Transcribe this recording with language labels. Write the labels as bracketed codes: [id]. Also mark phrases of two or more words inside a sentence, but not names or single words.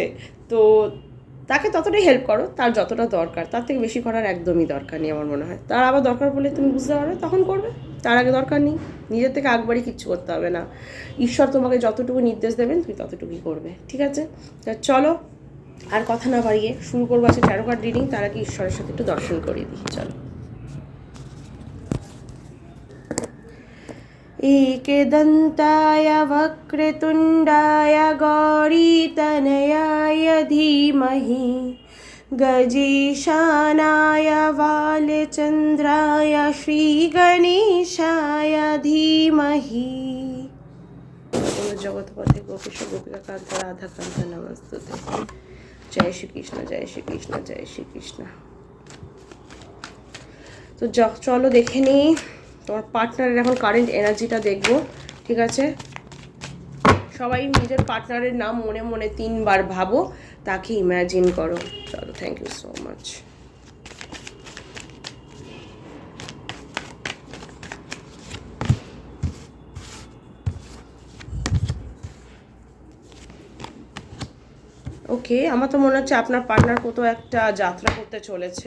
[bn] তো তাকে ততটাই হেল্প করো, তার যতটা দরকার, তার থেকে বেশি করার একদমই দরকার নেই আমার মনে হয়। তার আবার দরকার পড়লে তুমি বুঝতে পারবে, তখন করবে। তার আগে দরকার নেই। নিজের থেকে একবারই কিচ্ছু করতে হবে না। ঈশ্বর তোমাকে যতটুকু নির্দেশ দেবেন তুমি ততটুকুই করবে। ঠিক আছে। তা চলো, আর কথা না বাড়িয়ে শুরু করবো আছে [en] tarot card reading. [bn] তার আগে ঈশ্বরের সাথে একটু দর্শন করিয়ে দিই। চলো। [sa] एकदन्ताय वक्रतुण्डाय गौरीतनयाय धीमहि गजेशानाय बालचन्द्राय श्रीगणेशाय धीमहि। जगतपथे गोपीश गोपिकाकान्त राधाकान्त नमस्तुते। [hi] जय श्री कृष्ण, जय श्री कृष्ण, जय श्री कृष्ण। [bn] তো চলো দেখে নিই তোমার পার্টনারের এখন [en] current energyটা [bn] দেখবো। ঠিক আছে। সবাই নিজের পার্টনারের নাম মনে মনে 3বার ভাবো, তাকে ইম্যাজিন করো। চলো, [en] thank you so much. [bn] ওকে, আমার তো মনে হচ্ছে আপনার পার্টনার কোথাও একটা যাত্রা করতে চলেছে।